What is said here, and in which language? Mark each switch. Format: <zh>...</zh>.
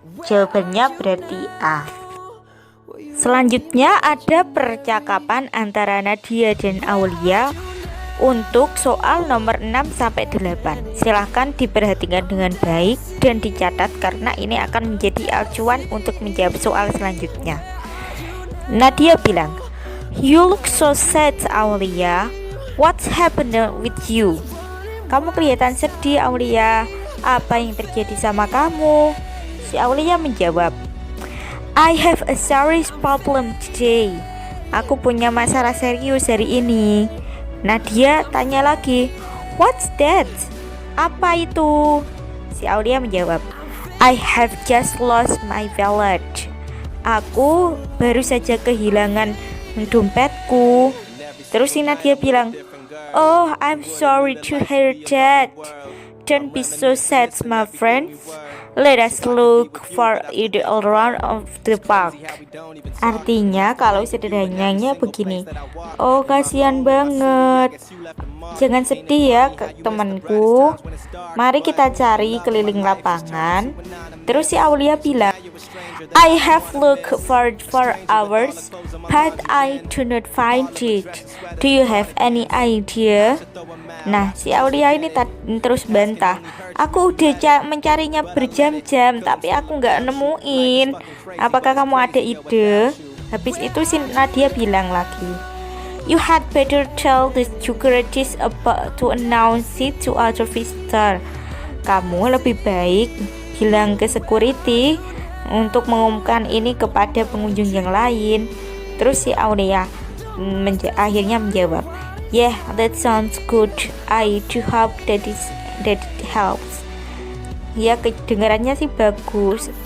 <id>Jawabannya berarti A. Selanjutnya ada percakapan antara Nadia dan Aulia untuk soal nomor 6-8. Silahkan diperhatikan dengan baik dan dicatat karena ini akan menjadi acuan untuk menjawab soal selanjutnya. Nadia bilang,</id> <en>"You look so sad, Aulia. What's happened with you?"</en> <id>Kamu kelihatan sedih, Aulia. Apa yang terjadi sama kamu? Si Aulia menjawab,</id> <en>"I have a serious problem today."</en> <id>Aku punya masalah serius hari ini. Nadia tanya lagi,</id> <en>"What's that?"</en> <id>Apa itu? Si Aulia menjawab,</id> <en>"I have just lost my wallet."</en> <id>Aku baru saja kehilangan dompetku. Terus si Nadia bilang,</id> <en>"Oh, I'm sorry to hear that. Don't be so sad, my friends. Let us look for it around of the park."</en> <id>Artinya kalau sederhananya begini, "Oh, kasihan banget. Jangan sedih ya temanku. Mari kita cari keliling lapangan." Terus si Aulia bilang,</id> <en>"I have looked for hours, but I do not find it. Do you have any idea?"</en> <id>Nah, si Aulia ini terus bantah, "Aku udah mencarinya berjam-jam, tapi aku nggak nemuin. Apakah kamu ada ide?" Habis itu si Nadia bilang lagi,</id> <en>"You had better tell the securities about to announce it to other visitor."</en> <id>Kamu lebih baik bilang ke security untuk mengumumkan ini kepada pengunjung yang lain. Terus si Aulia akhirnya menjawab,</id> <en>"Yeah, that sounds good. I do hope that it helps."</en> <id>Ya, kedengarannya sih bagus.</id>